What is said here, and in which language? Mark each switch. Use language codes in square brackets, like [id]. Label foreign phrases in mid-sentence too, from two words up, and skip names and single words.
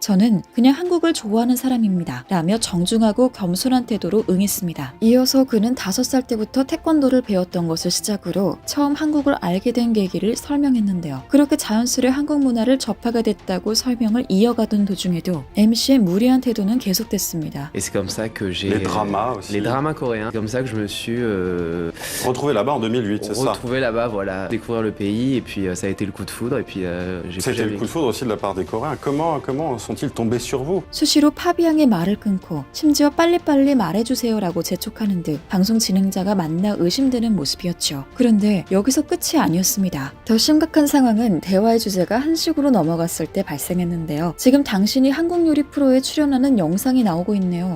[ko] 저는 그냥 한국을 좋아하는 사람입니다. 라며 정중하고 겸손한 태도로 응했습니다. 이어서 그는 5살 때부터 태권도를 배웠던 것을 시작으로 처음 한국을 알게 된 계기를 설명했는데요. 그렇게 자연스레 한국 문화를 접하게 됐다고 설명을 이어가던 도중에도 MC의 무례한 태도는 계속됐습니다. [fr] Et c'est comme ça que j'ai Les dramas aussi. les dramas coréens. Comme ça que je me suis Retrouvé là-bas en 2008, c'est ça? retrouvé là-bas, voilà, découvrir le pays et puis ça a été le coup de foudre et puis j'ai plus C'était jamais le coup de foudre aussi de la part des Coréens. Comment sont-ils tombés sur vous? [ko] 수시로 파비앙의 말을 끊고 심지어 빨리빨리 말해주세요라고 재촉하는 듯 방송 진행자가 만나 의심되는 모습이었죠. 그런데 여기서 끝이 아니었습니다. 더 심각한 상황은 대화의 주제가 한식으로 넘어갔을 때 발생했는데요. 지금 당신이 한국 요리 프로에 출연하는 영상이 나오고 있네요.